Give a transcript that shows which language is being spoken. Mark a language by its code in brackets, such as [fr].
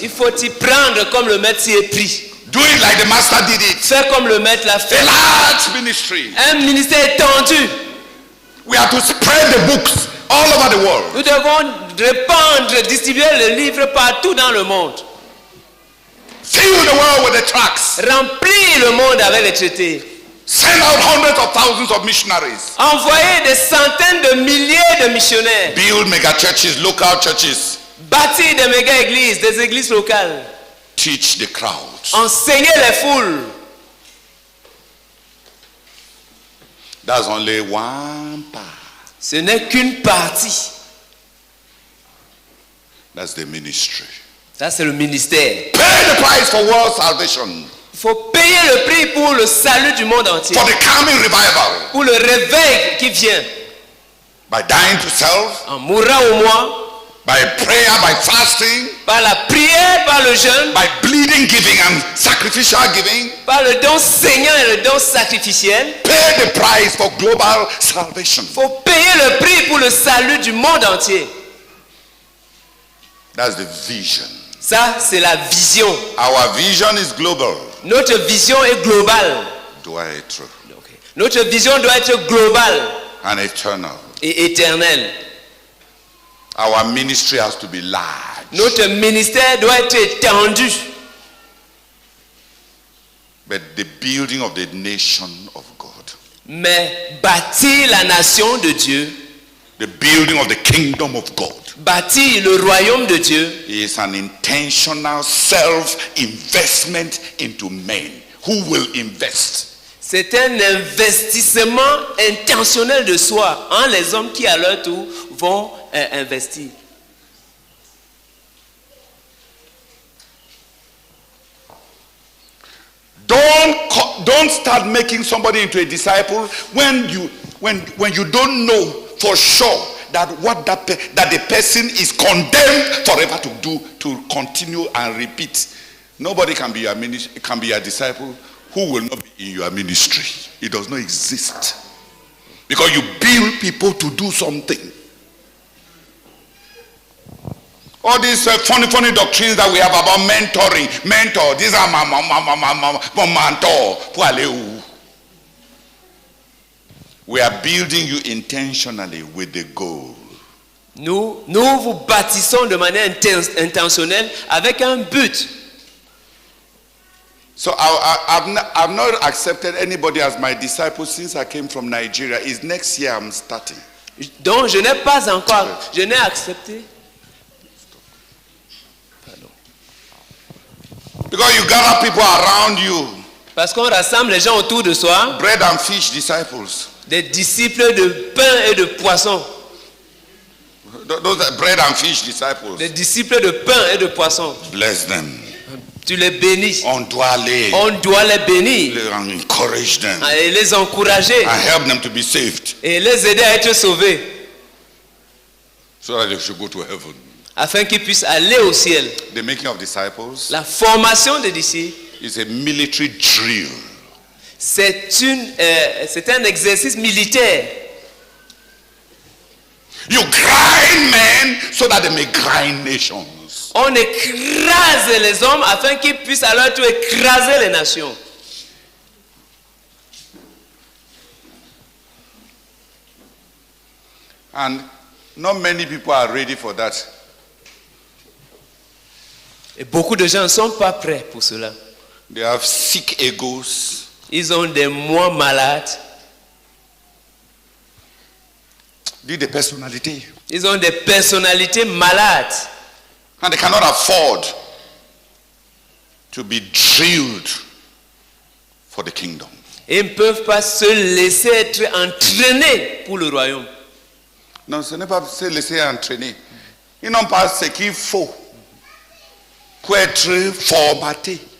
[fr] Il faut t'y prendre comme le maître s'y est pris. [en] Do it like the master did it. [fr] Fais comme le maître l'a [en] A [fr] fait. [en] large ministry. [fr] Un ministère étendu. [en] We have to spread the books all over the world. [fr] Nous devons répandre, distribuer les livres partout dans le monde. [en] Fill the world with the tracts. [fr] Remplir le monde avec les traités. [en] Send out hundreds of thousands of missionaries. [fr] Envoyer des centaines de milliers de missionnaires. [en] Build mega churches, local churches. [fr] Bâtir des méga-églises, des églises locales. [en] Teach the crowds. [fr] Enseigner les foules. [en] That's only one part. [fr] Ce n'est qu'une partie. [en] That's the ministry. [fr] Ça, c'est le ministère. [en] Pay the price for world salvation. [fr] Il faut payer le prix pour le salut du monde entier. [en] For the coming revival. [fr] Pour le réveil qui vient. [en] By dying to self. [fr] En mourant au moi. [en] By prayer, by fasting. [fr] Par la prière, par le jeûne. [en] By bleeding giving and sacrificial giving. [fr] Par le don saignant et le don sacrificiel. [en] Pay the price for global salvation. [fr] Il faut payer le prix pour le salut du monde entier. [en] That's the vision. [fr] Ça, c'est la vision. [en] Our vision is global. [fr] Notre vision est globale. [en] Do I true? [fr] Notre vision doit être globale [en] And eternal. [fr] et éternelle. [en] Our ministry has to be large. [fr] Notre ministère doit être étendu. [en] But the building of the nation of God. [fr] Mais bâtir la nation de Dieu, [en] The building of the kingdom of God. [fr] bâtir le royaume de Dieu, [en] Is an intentional self-investment into men who will invest. [fr] c'est un investissement intentionnel de soi en les hommes qui à leur tour vont investir. [en] Don't start making somebody into a disciple when you don't know for sure that that the person is condemned forever to do, to continue and repeat. Nobody can be your disciple who will not be in your ministry. It does not exist. Because you build people to do something. All these funny doctrines that we have about mentoring. Mentor, these are my mentor. We are building you intentionally with the goal. [fr] Nous vous bâtissons de manière intentionnelle avec un but. [en] So I've not accepted anybody as my disciple since I came from Nigeria. It's next year I'm starting. [fr] Donc je n'ai pas encore, je n'ai accepté. [en] Because you gather people around you. [fr] Parce qu'on rassemble les gens autour de soi. [en] Bread and fish disciples. [fr] Des disciples de pain et de poisson. [en] Those are bread and fish disciples. [fr] Des disciples de pain et de poisson. [en] Bless them. [fr] Tu les bénis. On doit les bénir. [en] encourage them. [fr] Et les encourager. [en] And help them to be saved. [fr] Et les aider à être sauvés. [en] So that they should go to heaven. [fr] Afin qu'ils puissent aller au ciel. [en] The making of disciples [fr] La formation des disciples. [en] is a military drill. [fr] C'est un exercice militaire. [en] You grind men so that they may grind nations. [fr] On écrase les hommes afin qu'ils puissent à leur tour écraser les nations. [en] And Not many people are ready for that. [fr] Et beaucoup de gens ne sont pas prêts pour cela. [en] They have sick egos. [fr] Ils ont des moi malades. [en] The personality. [fr] Ils ont des personnalités malades. [en] And they cannot afford to be drilled for the kingdom. [fr] Et ils ne peuvent pas se laisser être entraînés pour le royaume. Non, ce n'est pas se laisser entraîner. Ils n'ont pas ce qu'il faut pour être formatés.